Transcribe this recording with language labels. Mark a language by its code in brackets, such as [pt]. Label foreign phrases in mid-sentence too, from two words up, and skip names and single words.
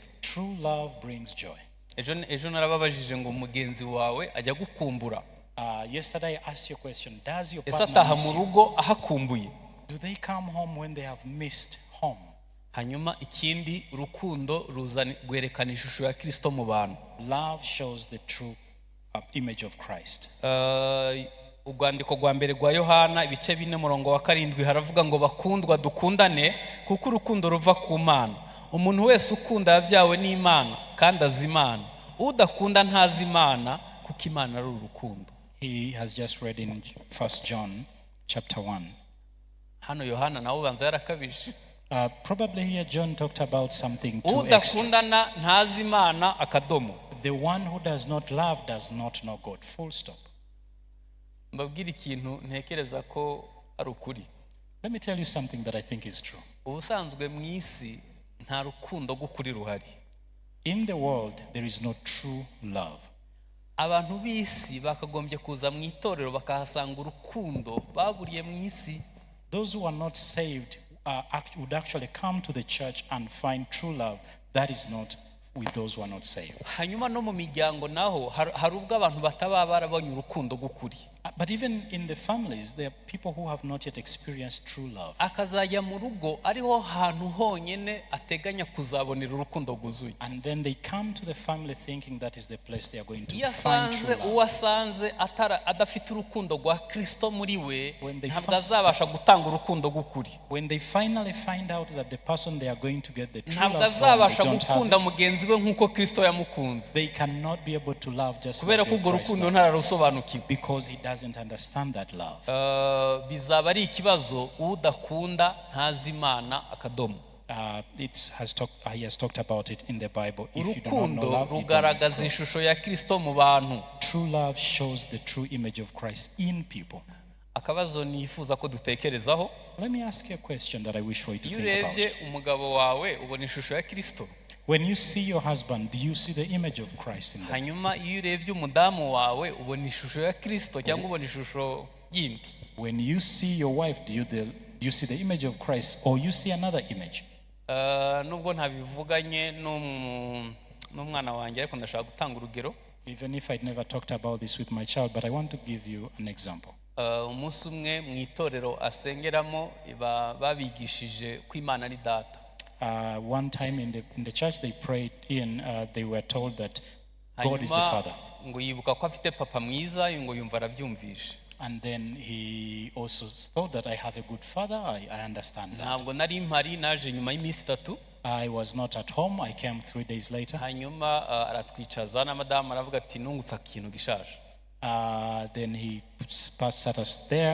[en] True love brings joy. [rw] Ejo narababajije ngo mugenzi wawe ajya gukumbura, [en] Yesterday I asked you a question. Does your [rw] ese [en] partner [rw] ataha [en] miss [rw] mu [en] you? [rw] rugo ahakumbuye? [en] Do they come home when they have missed home? [rw] Hanyuma ikindi, urukundo rwerekana ishusho ya Kristo mu bantu. [en] Love shows the true image of Christ. [rw] Urwandiko rwa mbere rwa Yohana 4:7 haravuga ngo bakundwa dukundane kuko urukundo ruva ku Mana. Umuntu wese ukunda yabyawe n'Imana kandi azi Imana. Udakunda ntazi Imana kuko Imana ari urukundo. [en] He has just read in 1 John chapter 1. [rw] Hano Yohana nawe ubanza yarakabije. [en] Probably here John talked about something too extra. [rw] Udakundana ntazi Imana akadomo. [en] The one who does not love does not know God. Full stop. [rw] Mbabwira ikintu ntekereza ko ari ukuri. [en] Let me tell you something that I think is true. [rw] Ubusanzwe mu isi nta rukundo gukuri ruhari. [en] In the world, there is no true love. [rw] Abantu b'isi bakagombye kuza mu itorero bakahasanga urukundo baburiye mu isi. [en] Those who are not saved would actually come to the church and find true love. That is not with those who are not saved. [rw] Hanyuma no mu miryango naho hari ubwo abantu bataba barabonye urukundo gukuri. [en] But even in the families, there are people who have not yet experienced true love. [rw] Akazajya mu rugo ariho hantu honyene ateganya kuzabonera urukundo guzuye. [en] And then they come to the family thinking that is the place they are going to find [rw] Yasanze [en] true love. [rw] uwasanze adafite urukundo rwa Kristo muri we [en] When they [rw] ntabwo azabasha gutanga urukundo gukuri. [en] When they finally find out that the person they are going to get the true [rw] Ntabwo [en] love from, they [rw] azabasha [en] don't have [rw] gukunda [en] it, [rw] mugenzi we nk'uko Kristo yamukunze, [en] they cannot be able to love just [rw] kubera [en] like [rw] ko [en] the [rw] urwo [en] Christ [rw] rukundo [en] loved, [rw] ntararusobanukiwe. [en] because he doesn't understand that love. [rw] Bizaba ari ikibazo udakunda ntazi Imana akadomo. [en] He has talked about it in the Bible. If you do not know [rw] Urukundo [en] love, you [rw] rugaragaza [en] don't. [rw] ishusho ya Kristo mu bantu. [en] True love shows the true image of Christ in people. [rw] Akabazo nifuza ko dutekerezaho, [en] Let me ask you a question that I wish for you to [rw] iyo [en] think about. [rw] urebye umugabo wawe ubona ishusho ya Kristo. [en] When you see your husband, do you see the image of Christ in them? [rw] Hanyuma iyo urebye umudamu wawe ubona ishusho ya Kristo cyangwa ubona ishusho yindi. [en] When you see your wife, do you see the image of Christ, or you see another image? [rw] Nubwo ntabivuganye n'umwana wanjye ariko ndashaka gutanga urugero. [en] Even if I'd never talked about this with my child, but I want to give you an example. [rw] Umunsi umwe mu itorero asengeramo babigishije ko Imana ari data. [en] One time in the church they prayed in, they were told that God is the Father. [rw] Ngo yibuka ko afite papa mwiza, ngo yumva arabyumvishe. [en] And then he also thought that I have a good father. I understand that. [rw] Ntabwo nari mpari, naje nyuma y'iminsi 3. [en] I was not at home. I came 3 days later. [rw] Hanyuma aratwicaza na madamu aravuga ati nungutse ikintu gishaje. [en] Then he sat us there